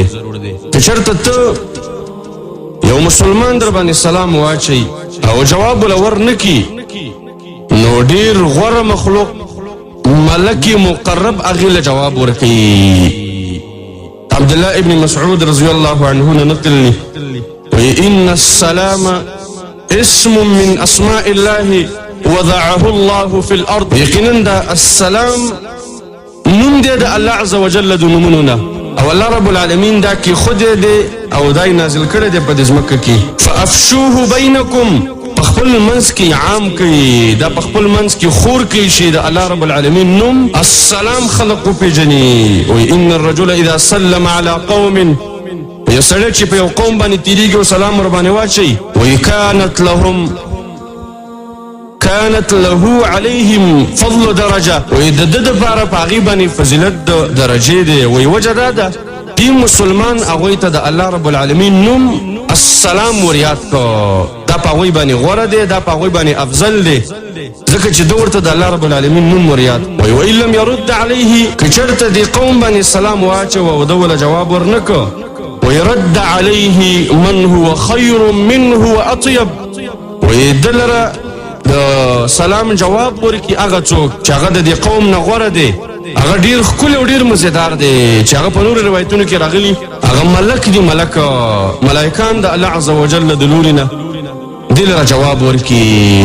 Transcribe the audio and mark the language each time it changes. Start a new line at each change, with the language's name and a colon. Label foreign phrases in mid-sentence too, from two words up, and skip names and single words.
Pashto: که چېرته ته یو مسلمان در باندې سلام واچوي او جواب له ور نه کړي نو ډېر غوره مخلوق ملک مقرب هغې له جواب ورکوي.
Arabic: عبدالله ابن مسعود رضی الله عنه نه نقل دی ان السلام اسم من اسماء الله وضعه الله في الارض،
Pashto: یقینا دا السلام نوم دی د الله عز وجل د نومونو نه او الله رب العالمین دا کې خود دی او دای نازل کړی دی په دې ځمکه کې.
Arabic: فافشوه بینکم،
Pashto: په خپل منځ کې عام کړئ، دا په خپل منځ کې خور کړئ شي د الله رب العالمین نوم السلام خلق وپېژني. وایي
Arabic: ان الرجل اذا سلم على قوم،
Pashto: یو سړی چې په یو قوم باندې تیریږي او سلام ورباندې واچوي وایي
Arabic: كانت له عليهم فضل درجه،
Pashto: وایي د ده دپاره په هغې باندې فضیلت د درجې دی. وایي وجه دا ده دې مسلمان هغوی ته د الله رب العالمین نوم السلام وریاد کړه، دا په هغوی باندې غوره دی، دا په هغوی باندې افضل دی ځکه چې ده ورته د الله رب العالمین نوم وریاد.
Arabic: وایي وان لم يرد عليه،
Pashto: که چېرته دې قوم باندې سلام واچوه او ده وله جواب ورنه کړه
Arabic: ويرد عليه من هو خير منه واطيب،
Pashto: ويدلره د سلام جواب ورکي هغه څوک چې هغه د دې قوم نه غوره دی، هغه ډیر ښکلی او ډیر مزیدار دی چې هغه په نورو روایتونو کې راغلي هغه ملک دی، ملائکان د الله عز وجل د لوري نه دې لره جواب ورکي.